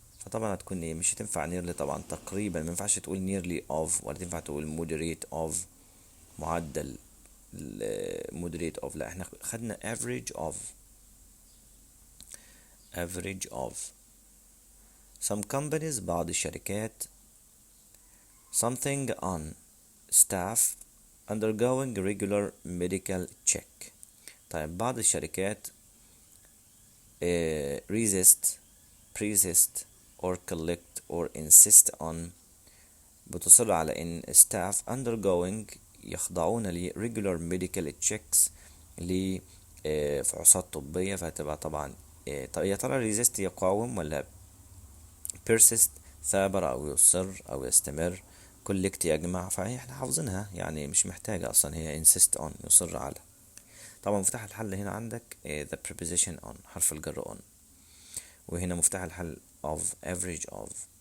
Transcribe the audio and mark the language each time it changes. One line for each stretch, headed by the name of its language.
Arabic: فطبعا هتكون ايه مش هتنفع nearly طبعا تقريبا، ما ينفعش تقول nearly of ولا تنفع تقول moderate of معدل moderate of. لا احنا خدنا average of.
English: average of. some companies
Arabic: بعض الشركات
English: something on staff undergoing regular medical check.
Arabic: طيب بعض الشركات
English: resist persist or collect or insist on
Arabic: بتصر على ان
English: staff undergoing
Arabic: يخضعون ل
English: regular medical checks
Arabic: لفحوصات طبية. فهتبقى طبعا طيب يا ترى resist يقاوم ولا persist ثابر أو يصر أو يستمر، collect يجمع. فهي احنا حافظينها يعني مش محتاجة أصلا، هي insist on يصر على. طبعا مفتاح الحل هنا عندك
English: the preposition on
Arabic: حرف الجر on، وهنا مفتاح الحل of average of.